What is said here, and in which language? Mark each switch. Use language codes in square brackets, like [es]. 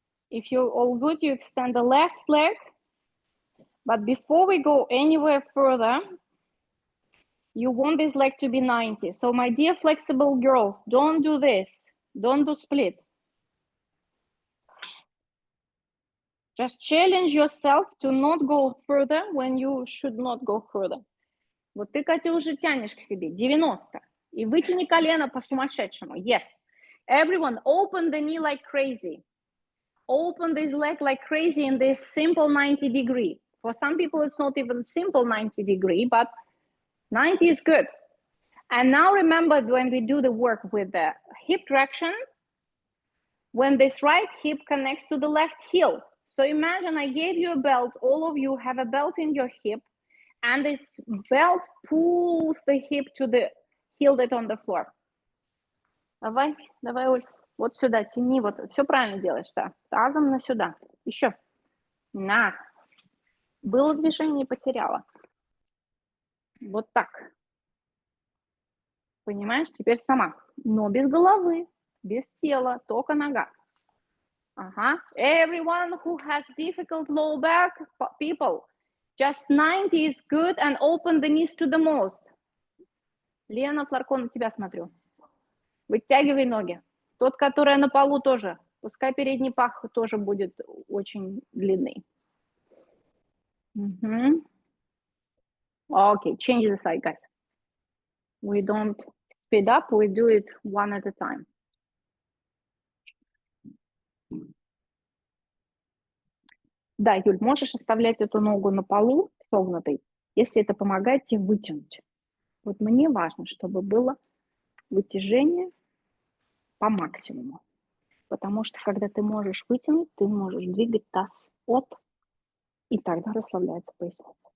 [en] If you're all good, you extend the left leg. But before we go anywhere further, you want this leg to be 90. So my dear flexible girls, don't do this. Don't do split. Just challenge yourself to not go further when you should not go further. [ru] Вот ты, Катя, уже тянешь к себе. 90. И вытяни колено по-сумасшедшему. [en] Yes. Everyone, open the knee like crazy. Open this leg like crazy in this simple 90 degree. For some people, it's not even simple 90 degree, but 90 is good. And now remember, when we do the work with the hip traction, when this right hip connects to the left heel. So imagine I gave you a belt. All of you have a belt in your hip, and this belt pulls the hip to the heel that's on the floor. [ru] Давай, давай, Оль. Вот сюда, тяни. Вот. Все правильно делаешь, да. Тазом на сюда. Еще. На. Было движение, потеряла. Вот так. Понимаешь? Теперь сама. Но без головы, без тела, только нога. Ага. [en] Everyone who has difficult low back, people, just 90 is good and open the knees to the most. [ru] Лена, Флорко, на тебя смотрю. Вытягивай ноги. Тот, который на полу тоже. Пускай передний пах тоже будет очень длинный. [en] Okay, change the side, guys. We don't speed up, we do it one at a time. [ru] Да, Юль, можешь оставлять эту ногу на полу согнутой, если это помогает тебе вытянуть. Вот мне важно, чтобы было вытяжение по максимуму. Потому что когда ты можешь вытянуть, ты можешь двигать таз от, и тогда расслабляется поясница.